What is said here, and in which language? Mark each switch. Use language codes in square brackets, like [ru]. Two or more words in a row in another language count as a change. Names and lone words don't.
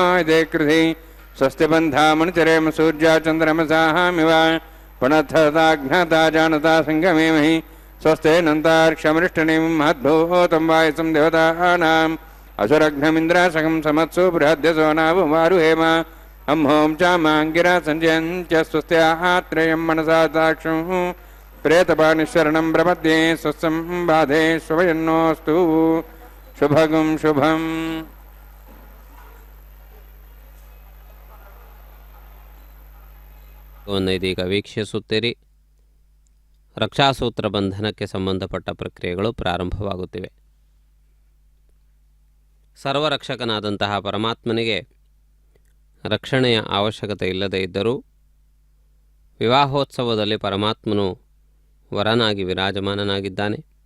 [sa] ಇದೇ ಕೃಧಿ ಸ್ವಸ್ತಿ ಬಂಧಾಮನುಚರೇಮ ಸೂರ್ಯ ಚಂದ್ರಮಸಾಮಿವ ಪುನಃ ಜಾನತಾ ಸಂಗಮೇಮಹಿ ಸ್ವಸ್ತಿ ನಂತಾರ್ಕ್ಷಮೃಷ್ಟನಿಂ ಮಹದ್ಭೂತಂ ವಾಯಸಂ ದೇವತಾನಾಂ ಅಸುರಘ್ನಮಿಂದ್ರಾಸಕಂ ಸಮತ್ಸು ಬೃಹದ್ಯಸೋ ನಾವುಮಾರುಹೇಮ ಹಂ ಹೋಂ ಚಾಮಾಂಗಿರ ಸಂಜಯಂಚ ಸ್ವಸ್ತ್ಯಾತ್ರಯಂ ಮನಸಾ ಸಾಕ್ಷಂ ಪ್ರೇತಪಾನಿಶ್ವರಣಂ ಪ್ರಪದ್ಯೆ ಸ್ವಸ್ಸಂ ಬಾಧೆ ಶುಭಯನ್ನೋಸ್ತು ಶುಭಗಂ ಶುಭಂ. [kn] ಇದೀಗ ವೀಕ್ಷಿಸುತ್ತೀರಿ. ರಕ್ಷಾಸೂತ್ರ ಬಂಧನಕ್ಕೆ ಸಂಬಂಧಪಟ್ಟ ಪ್ರಕ್ರಿಯೆಗಳು ಪ್ರಾರಂಭವಾಗುತ್ತಿವೆ. ಸರ್ವರಕ್ಷಕನಾದಂತಹ ಪರಮಾತ್ಮನಿಗೆ ರಕ್ಷಣೆಯ ಅವಶ್ಯಕತೆ ಇಲ್ಲದೇ ಇದ್ದರೂ ವಿವಾಹೋತ್ಸವದಲ್ಲಿ ಪರಮಾತ್ಮನು ವರನಾಗಿ ವಿರಾಜಮಾನನಾಗಿದ್ದಾನೆ.